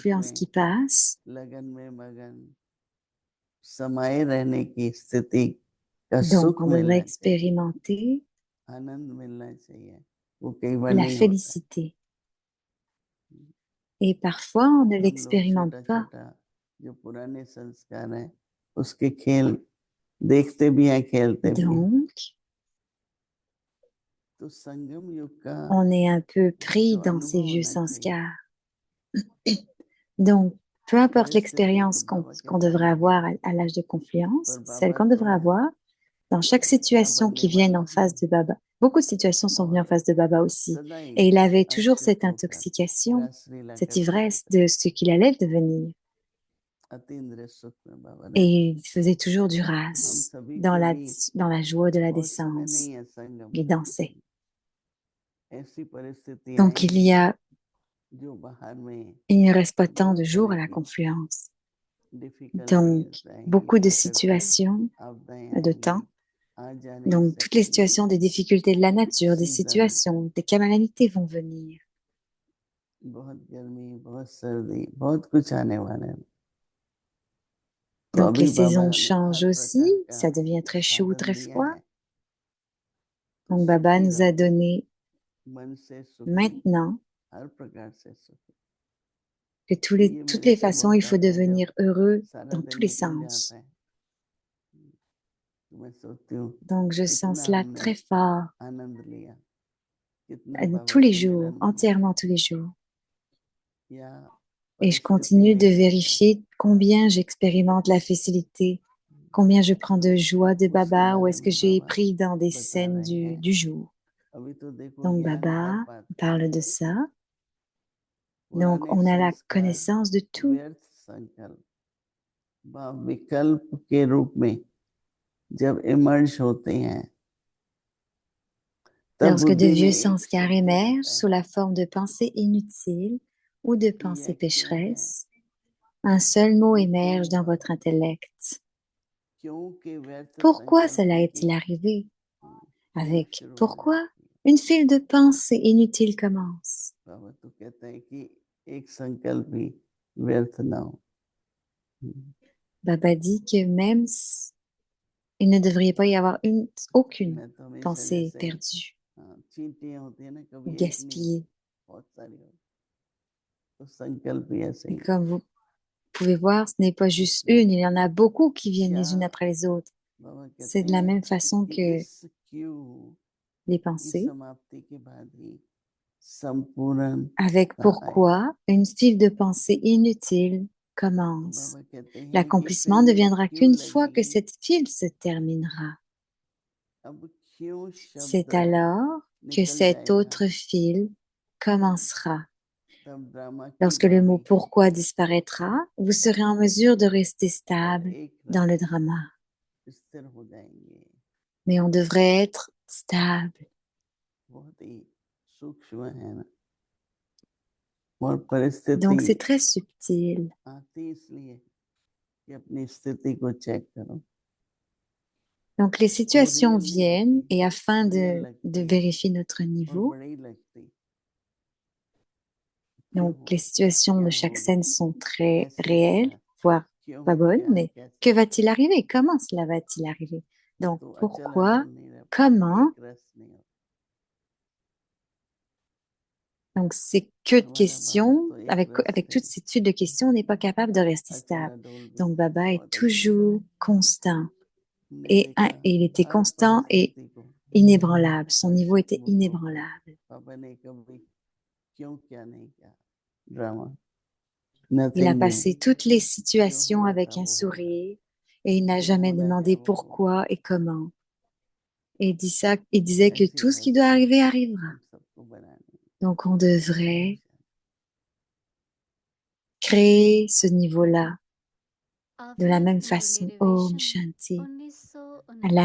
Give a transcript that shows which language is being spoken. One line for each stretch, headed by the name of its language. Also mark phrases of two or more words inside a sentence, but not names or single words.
French: confluence
Hindi: में
French: qui passe,
Hindi: लगन में मगन समाये रहने की स्थिति का
French: donc
Hindi: सुख
French: on devrait
Hindi: मिलना चाहिए,
French: expérimenter
Hindi: आनंद मिलना चाहिए, वो कई बार
French: la
Hindi: नहीं होता है।
French: félicité. Et parfois, on ne
Hindi: हम लोग
French: l'expérimente
Hindi: छोटा
French: pas.
Hindi: छोटा जो पुराने संस्कार हैं उसके खेल देखते भी हैं, खेलते भी हैं।
French: Donc,
Hindi: तो संगम युग का
French: on est un peu pris
Hindi: जो
French: dans ces
Hindi: अनुभव
French: vieux
Hindi: होना चाहिए,
French: sanskars. Donc, peu importe
Hindi: परिस्थिति को
French: l'expérience
Hindi: बाबा के
French: qu'on devrait
Hindi: सामने
French: avoir
Hindi: रखते
French: à l'âge de confluence,
Hindi: पर
French: celle
Hindi: बाबा
French: qu'on devrait
Hindi: तो
French: avoir, dans chaque
Hindi: क्या
French: situation
Hindi: बनने
French: qui vient
Hindi: वाला
French: en
Hindi: है
French: face de Baba, beaucoup de situations sont venues en
Hindi: और
French: face de Baba aussi.
Hindi: सदा ही
French: Et il avait toujours
Hindi: आश्रित
French: cette
Hindi: होकर
French: intoxication,
Hindi: रासलीला
French: cette
Hindi: करते
French: ivresse
Hindi: रहता है।
French: de ce qu'il allait devenir.
Hindi: अतीन्द्रिय सुख में बाबा
French: Et
Hindi: रहते हैं।
French: il faisait toujours du
Hindi: हम
French: ras
Hindi: सभी
French: dans
Hindi: को भी
French: la joie de la
Hindi: बहुत समय
French: décence.
Hindi: नहीं है संगम
French: Il
Hindi: का,
French: dansait.
Hindi: ऐसी परिस्थिति
French: Donc,
Hindi: आएंगी जो बाहर में
French: il ne reste pas tant
Hindi: बहुत
French: de jours
Hindi: तरह
French: à la
Hindi: की
French: confluence. Donc,
Hindi: डिफिकल्टीज आएंगी,
French: beaucoup de
Hindi: प्रकृति
French: situations
Hindi: आपदाएं
French: de
Hindi: आएंगी,
French: temps.
Hindi: आ जा नहीं
French: Donc, toutes les
Hindi: सकती,
French: situations des difficultés de la nature, des
Hindi: सीजन,
French: situations, des calamités vont venir.
Hindi: बहुत गर्मी, बहुत सर्दी, बहुत कुछ आने वाला है। तो
French: Donc, les
Hindi: अभी बाबा
French: saisons
Hindi: ने हर
French: changent aussi.
Hindi: प्रकार का
French: Ça devient très chaud ou
Hindi: साधन
French: très
Hindi: दिया
French: froid.
Hindi: है, तो
French: Donc, Baba
Hindi: सुखी
French: nous a
Hindi: रहो,
French: donné
Hindi: मन से सुखी,
French: maintenant
Hindi: हर प्रकार से सुखी।
French: que
Hindi: तो ये
French: toutes
Hindi: मेरे
French: les
Hindi: से
French: façons,
Hindi: बहुत
French: il faut
Hindi: आता है जब
French: devenir heureux
Hindi: सारा
French: dans
Hindi: दिन
French: tous les
Hindi: निकल जाता
French: sens.
Hindi: है, तो मैं सोचती हूँ
French: Donc, je sens
Hindi: कितना
French: cela
Hindi: हमने
French: très fort,
Hindi: आनंद लिया, कितना
French: tous
Hindi: बाबा
French: les
Hindi: से
French: jours,
Hindi: मिलन हुआ,
French: entièrement tous les jours.
Hindi: या
French: Et je
Hindi: परिस्थिति
French: continue de
Hindi: नहीं आई है,
French: vérifier combien j'expérimente la facilité, combien je prends de joie de
Hindi: उसके
French: Baba, ou
Hindi: बारे
French: est-ce que
Hindi: में
French: j'ai
Hindi: बाबा
French: pris dans des
Hindi: बता
French: scènes
Hindi: रहे हैं।
French: du jour.
Hindi: अभी तो देखो
French: Donc,
Hindi: ज्ञान हर
French: Baba
Hindi: बात का
French: parle
Hindi: है,
French: de ça. Donc,
Hindi: पुराने
French: on a la
Hindi: संस्कार
French: connaissance de tout.
Hindi: व्यर्थ संकल्प व विकल्प के रूप में जब इमर्ज होते हैं, तब
French: Lorsque de
Hindi: बुद्धि में
French: vieux
Hindi: एक
French: sanskars
Hindi: शब्द
French: émergent
Hindi: आता
French: sous
Hindi: है
French: la forme de pensées inutiles ou de
Hindi: कि
French: pensées
Hindi: यह क्यों है,
French: pécheresses, un seul mot
Hindi: ये क्यों
French: émerge dans
Hindi: हुआ,
French: votre intellect.
Hindi: क्यों के व्यर्थ
French: Pourquoi
Hindi: संकल्पों
French: cela
Hindi: की
French: est-il arrivé?
Hindi: खेल
French: Avec
Hindi: शुरू हो
French: pourquoi
Hindi: जाती है।
French: une file de pensées inutiles commence.
Hindi: बाबा तो कहते हैं कि एक संकल्प भी व्यर्थ ना हो।
French: Baba dit que il ne devrait pas y avoir aucune
Hindi: मैं तो हमेशा
French: pensée
Hindi: जैसे
French: perdue
Hindi: चींटियां होती है ना,
French: ou
Hindi: कभी एक नहीं
French: gaspillée.
Hindi: होती, बहुत सारी होती, तो संकल्प भी ऐसे
French: Et
Hindi: ही
French: comme vous pouvez voir, ce n'est pas juste
Hindi: उसमें
French: une, il y en a beaucoup qui viennent
Hindi: क्या
French: les unes après les autres.
Hindi: बाबा कहते
French: C'est de la
Hindi: हैं
French: même façon
Hindi: कि
French: que
Hindi: इस क्यों
French: les
Hindi: की
French: pensées.
Hindi: समाप्ति के बाद ही संपूर्ण
French: Avec
Hindi: आएगी।
French: pourquoi une file de pensée inutile
Hindi: तो
French: commence.
Hindi: बाबा कहते हैं कि फिर
French: L'accomplissement ne
Hindi: ये
French: viendra
Hindi: क्यों
French: qu'une fois que
Hindi: लगेगी,
French: cette file se terminera.
Hindi: अब क्यों
French: C'est
Hindi: शब्द
French: alors que
Hindi: निकल
French: cette
Hindi: जाएगा,
French: autre file commencera.
Hindi: तब ड्रामा क्यों
French: Lorsque le mot
Hindi: भावी
French: pourquoi disparaîtra, vous serez en mesure de rester
Hindi: और
French: stable
Hindi: एक
French: dans le
Hindi: रस
French: drama.
Hindi: स्थिर हो जाएंगे।
French: Mais on devrait être stable.
Hindi: बहुत ही सूक्ष्म है ना, और परिस्थिति
French: Donc c'est très subtil.
Hindi: आती इसलिए कि अपनी स्थिति को चेक करो।
French: Donc les
Hindi: वो
French: situations
Hindi: रियल नहीं
French: viennent
Hindi: होती,
French: et afin
Hindi: रियल
French: de
Hindi: लगती है
French: vérifier notre
Hindi: और
French: niveau,
Hindi: बड़ी लगती, क्यों
French: donc les situations
Hindi: क्या
French: de chaque
Hindi: होगा,
French: scène sont très
Hindi: कैसे
French: réelles,
Hindi: होगा,
French: voire
Hindi: क्यों
French: pas bonnes,
Hindi: क्या
French: mais que
Hindi: कैसे,
French: va-t-il arriver? Comment cela va-t-il arriver? Donc
Hindi: तो अचल
French: pourquoi?
Hindi: अचल नहीं रह पाते,
French: Comment?
Hindi: एक रस नहीं होता।
French: Donc c'est que de
Hindi: हमारा बाबा
French: questions.
Hindi: तो एक रस
French: Avec
Hindi: थे,
French: toute cette suite de questions, on n'est pas capable de rester
Hindi: अचल
French: stable.
Hindi: अडोल भी
French: Donc
Hindi: थे,
French: Baba est
Hindi: बहुत अच्छे थे।
French: toujours constant.
Hindi: हमने
French: Et
Hindi: देखा
French: il était
Hindi: हर
French: constant et
Hindi: परिस्थिति को
French: inébranlable. Son niveau était
Hindi: हर्षपूर्वक होकर
French: inébranlable.
Hindi: पापा ने कभी क्यों क्या नहीं किया, ड्रामा
French: Il a
Hindi: नथिंग
French: passé
Hindi: डूइंग,
French: toutes les
Hindi: जो
French: situations
Hindi: हुआ
French: avec
Hindi: था
French: un
Hindi: वो हो गया,
French: sourire et il n'a
Hindi: जो
French: jamais
Hindi: होना है
French: demandé
Hindi: वो होगा,
French: pourquoi et comment. Et il disait que
Hindi: ऐसी
French: tout ce qui doit
Hindi: अवस्था
French: arriver arrivera.
Hindi: हम सबको बनानी
French: Donc on
Hindi: है।
French: devrait créer ce niveau-là de la
Hindi: अवैध
French: même
Hindi: मुरली
French: façon. Om
Hindi: रिविजन
French: Shanti. La